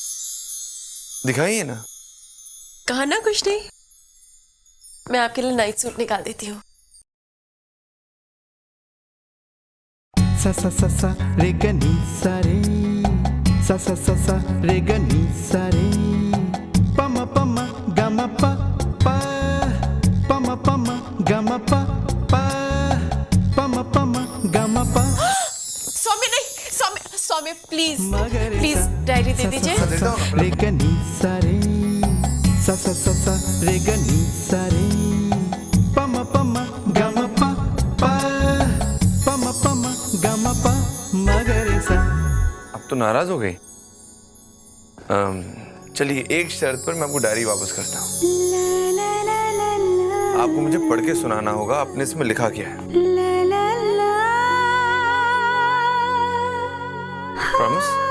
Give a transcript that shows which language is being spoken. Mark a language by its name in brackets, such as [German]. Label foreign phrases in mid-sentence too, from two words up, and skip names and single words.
[Hindi] दिखाइए ना। कहा ना कुछ नहीं। मैं आपके लिए [English] night suit [Hindi] निकाल देती हूँ। सा सा सा सा रे ग नी सा रे, सा सा सा सा रे ग नी सा रे, प म प म ग म प प, प म प म ग म प प, प म प म ग म प। सौम्य नहीं, सौम्य [English] please diary [Hindi] दे दीजिए। रे ग नी सा रे, सा सा सा सा रे ग नी सा रे, प म प म ग म प प, प म प म ग म प म ग रे सा। अब तो नाराज हो गई। चलिए, एक शर्त पर मैं आपको डायरी वापस करता हूँ। आपको मुझे पढ़ के सुनाना होगा आपने इसमें लिखा क्या है। प्रॉमिस?